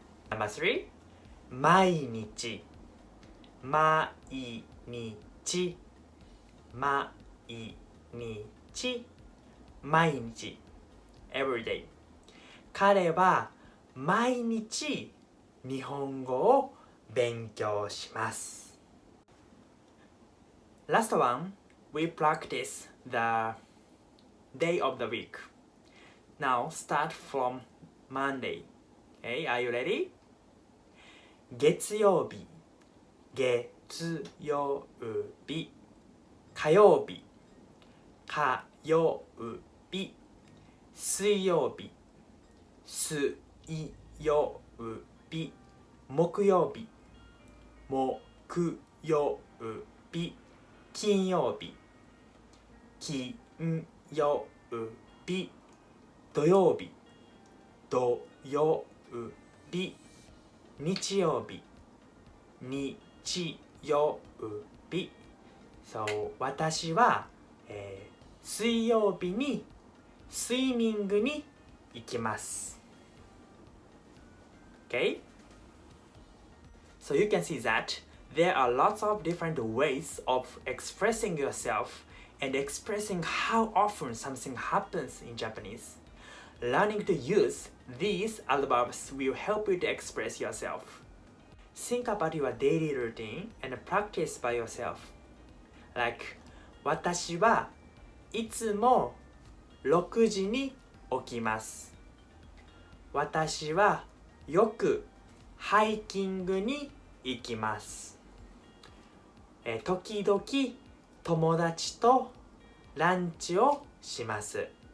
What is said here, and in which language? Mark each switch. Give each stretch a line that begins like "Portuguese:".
English: Number three,
Japanese: 毎日毎日毎日毎日
English: every day
Japanese: 彼は毎日日本語を勉強します。
English: Last one, we practice the day of the week. Now start from Monday. Okay, are you ready?
Japanese: 月曜日月曜日火曜日火曜日水曜日水曜日木曜日木曜日金曜日金曜日土曜日土曜日日曜日日曜日 So 私は、水曜日にスイミングに行きます。
English: Okay? So you can see that there are lots of different ways of expressing yourself and expressing how often something happens in Japanese. Learning to use these adverbs will help you to express yourself. Think about your daily routine and practice by yourself.
Japanese: Like, 私はいつも6時に起きます。私はよくハイキングに行きます。時々友達とランチをします。